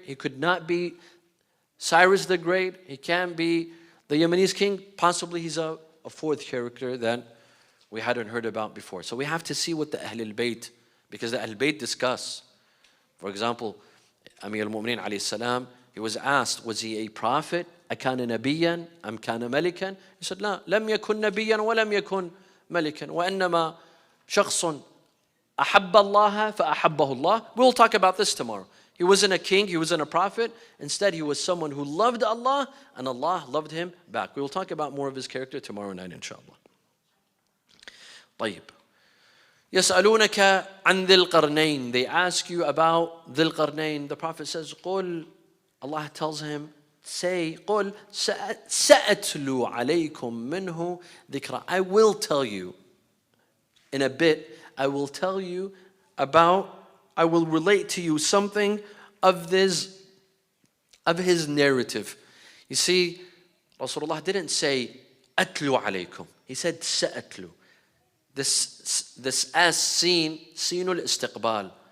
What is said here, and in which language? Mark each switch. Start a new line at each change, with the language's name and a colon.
English: He could not be Cyrus the Great. He can't be the Yemenese king. Possibly he's a fourth character that we hadn't heard about before. So we have to see what the Ahlul Bayt, because the Ahlul Bayt discuss. For example, Amir al-Mu'mineen alayhi salam, he was asked, was he a prophet?
Arabic: أكان نبيا أم كان ملكا?
English: He said,
Arabic: لا, لم يكن نبيا ولم يكن ملكا وإنما شخص أحب الله فأحبه الله.
English: We'll talk about this tomorrow. He wasn't a king, he wasn't a prophet. Instead, he was someone who loved Allah and Allah loved him back. We will talk about more of his character tomorrow night, inshallah.
Arabic: طيب. يسألونك عن ذي القرنين.
English: They ask you about ذي القرنين. The Prophet says, قل. Allah tells him, say,
Arabic: قل سأتلو عليكم منه ذكرى.
English: I will tell you in a bit, I will tell you about, I will relate to you something of this of his narrative. You see, Rasulullah didn't say, Atlu alaykum. He said, Sa'atlu. This as seen, seenul istiqbal.